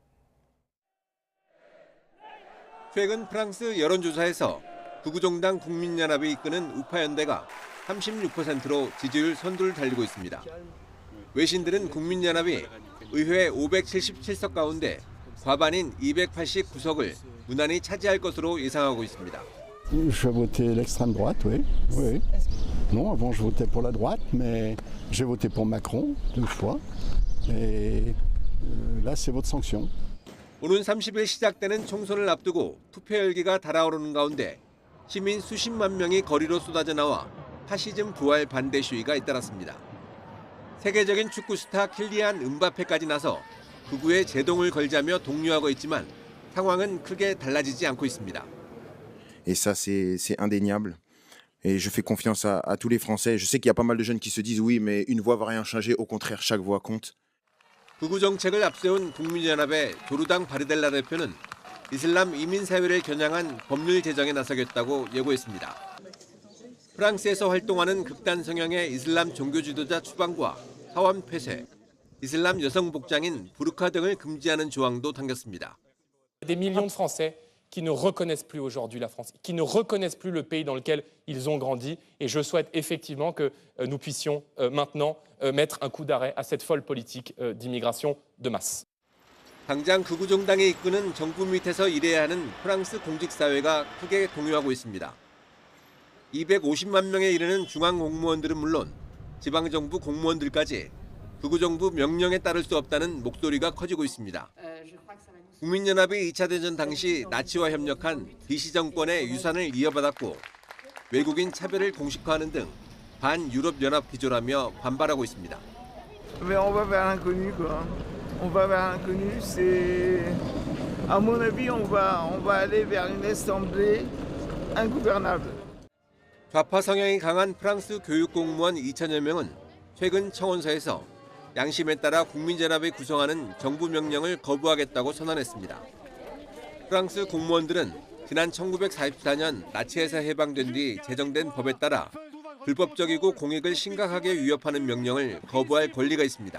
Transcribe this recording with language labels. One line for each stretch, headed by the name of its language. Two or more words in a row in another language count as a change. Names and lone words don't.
Korean: 최근 프랑스 여론조사에서 극우정당 국민연합이 이끄는 우파연대가 36%로 지지율 선두를 달리고 있습니다. 외신들은 국민연합이 의회 577석 가운데 과반인 289석을 무난히 차지할 것으로 예상하고 있습니다.
French: Je vais voter l'extrême droite, oui. Oui. Non, avant je votais pour la droite, mais j'ai voté pour Macron 2 fois. Et là c'est votre sanction.
Korean: 오는 30일 시작되는 총선을 앞두고 투표 열기가 달아오르는 가운데 시민 수십만 명이 거리로 쏟아져 나와 파시즘 부활 반대 시위가 잇따랐습니다. 세계적인 축구 스타 킬리안 음바페까지 나서 극우에 제동을 걸자며 독려하고 있지만 상황은 크게 달라지지 않고 있습니다.
French: Et ça c'est indéniable. Et je fais confiance à tous les Français. Je sais qu'il y a pas mal de jeunes qui se disent oui, mais une voix va rien changer. Au contraire, chaque voix compte.
Korean: 극우 정책을 앞세운 국민연합의 조르당 바르델라 대표는 이슬람 이민 사회를 겨냥한 법률 제정에 나서겠다고 예고했습니다. 프랑스에서 활동하는 극단 성향의 이슬람 종교 지도자 추방과 사원 폐쇄, 이슬람 여성 복장인 부르카 등을 금지하는 조항도 담겼습니다.
French: Des millions de Français qui ne reconnaissent plus aujourd'hui la France, qui ne reconnaissent plus le pays dans lequel ils ont grandi. Et je souhaite effectivement que nous puissions maintenant mettre un coup d'arrêt à cette folle politique d'immigration de masse.
Korean: 당장 극우 정당이 이끄는 정부 밑에서 일해야 하는 프랑스 공직사회가 크게 동요하고 있습니다. 250만 명에 이르는 중앙 공무원들은 물론 지방정부 공무원들까지 극우 정부 명령에 따를 수 없다는 목소리가 커지고 있습니다. 국민연합이 2차 대전 당시 나치와 협력한 비시 정권의 유산을 이어받았고 외국인 차별을 공식화하는 등 반유럽 연합 기조라며 반발하고 있습니다.
French: Mais on va vers l'inconnu quoi. On va vers l'inconnu, c'est à mon avis on va aller vers une assemblée ingouvernable.
Korean: 좌파 성향이 강한 프랑스 교육 공무원 2천여 명은 최근 청원서에서 양심에 따라 국민연합이 구성하는 정부 명령을 거부하겠다고 선언했습니다. 프랑스 공무원들은 지난 1944년 나치에서 해방된 뒤 제정된 법에 따라 불법적이고 공익을 심각하게 위협하는 명령을 거부할 권리가 있습니다.